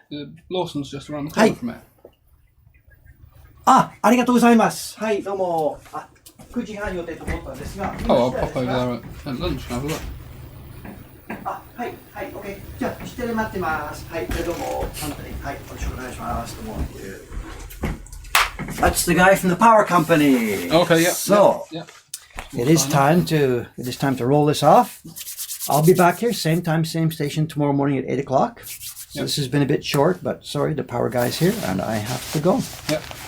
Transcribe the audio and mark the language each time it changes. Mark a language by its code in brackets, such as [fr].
[en] The Lawson's just around the corner from it. [ja] ありがとうございます。はい、どうも。9時半予定と思ったんですが。 [en] Oh, I'll pop over there at lunch and have a look. [ja] はい、OK。じゃあ、下で待ってます。はい、どうも。本当に、はい、よろしくお願いします。どうも。 [en] That's the guy from the power company. Okay, yeah. So, it is time to roll this off. I'll be back here, same time, same station tomorrow morning at 8 o'clock. So this has been a bit short, but sorry, the power guy's here and I have to go. Yep.